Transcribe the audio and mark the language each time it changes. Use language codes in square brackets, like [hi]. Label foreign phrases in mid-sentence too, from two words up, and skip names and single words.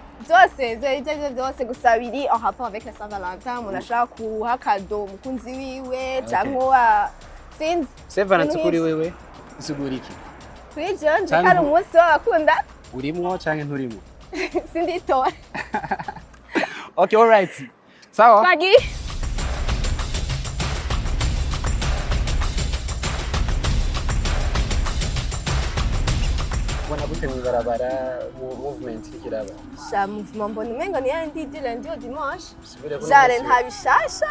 [rn] Byose gusa biri [fr] en rapport avec la Saint-Valentin, [rn] umuntu ashaka kuha cadeau umukunzi wiwe cyangwa sinzi. Saint Valentin kuri wewe isigura iki? Kuri je ndikari umunsi w'abakunda. Urimwo cyangwa nturimo? Sinditora. [en] Okay, all right. [rn] Sawa. Magi. Wana gute mwibarabara movement ikiraba? Sha movement mbona umengo ni yandi [fr] lundi au dimanche. [rn] Jare nta bishasha.